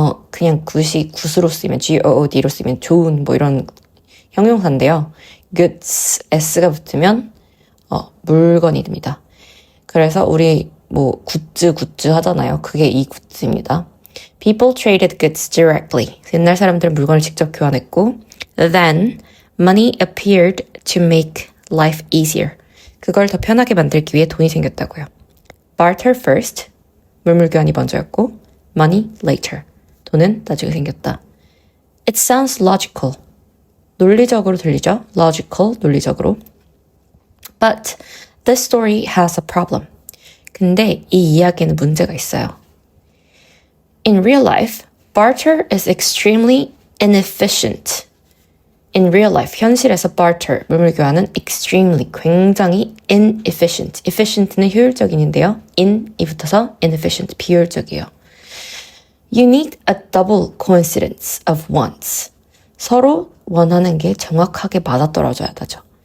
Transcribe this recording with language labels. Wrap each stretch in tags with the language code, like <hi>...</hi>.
<ko>그냥 굿으로 쓰면 G-O-O-D로 쓰면 좋은 뭐 이런 형용사인데요. goods, s가 붙으면 물건이 됩니다. 그래서 우리 뭐 굿즈 하잖아요. 그게 이 굿즈입니다.</ko> <en>People traded goods directly.</en> <ko>옛날 사람들은 물건을 직접 교환했고</ko> <en>Then Money appeared to make life easier.</en> <ko>그걸 더 편하게 만들기 위해 돈이 생겼다고요.</ko> <en>Barter first,</en> <ko>물물교환이 먼저였고</ko> <en>money later,</en> <ko>돈은 나중에 생겼다.</ko> <en>It sounds logical.</en> <ko>논리적으로 들리죠?</ko> <en>Logical, 논리적으로. But this story has a problem.</en> <ko>근데 이 이야기에는 문제가 있어요.</ko> <en>In real life, barter is extremely inefficient. In real life, 현실에서 barter, 물물교환은 extremely, 굉장히 inefficient.</en> <ko>efficient는 효율적인인데요. in이 붙어서 inefficient, 비효율적이에요.</ko> <en>You need a double coincidence of wants.</en> <ko>서로 원하는 게 정확하게 맞아떨어져야 하죠.</ko>